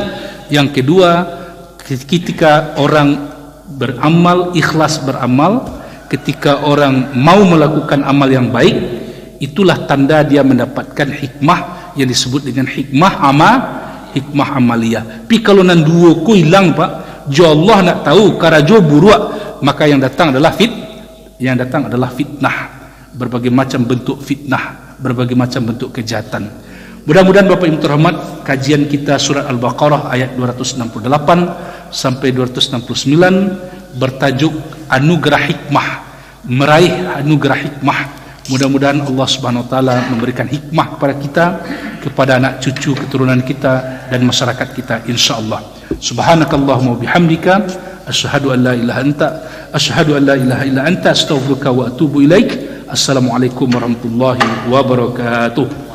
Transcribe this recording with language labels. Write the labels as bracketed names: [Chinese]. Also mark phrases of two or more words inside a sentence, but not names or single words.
[Indonesian] Yang kedua, ketika orang beramal, ikhlas beramal, ketika orang mau melakukan amal yang baik, itulah tanda dia mendapatkan hikmah yang disebut dengan hikmah amaliyah. Tapi kalau [Minangkabau] nan dua ku hilang Pak, jo Allah nak tahu karajo buruk, [Indonesian] maka yang datang adalah fitnah, berbagai macam bentuk fitnah, berbagai macam bentuk kejahatan. Mudah-mudahan Bapak Ibu terhormat, kajian kita surat Al-Baqarah ayat 268 sampai 269 bertajuk anugerah hikmah, meraih anugerah hikmah. Mudah-mudahan Allah [Arabic] سبحانه وتعالى [Indonesian] memberikan hikmah kepada kita, kepada anak cucu keturunan kita dan masyarakat kita insyaallah. [Arabic] سبحانك اللهم وبحمدك أشهد أن لا إله إلا أنت أستغفرك وأتوب إليك. السلام عليكم ورحمة الله وبركاته.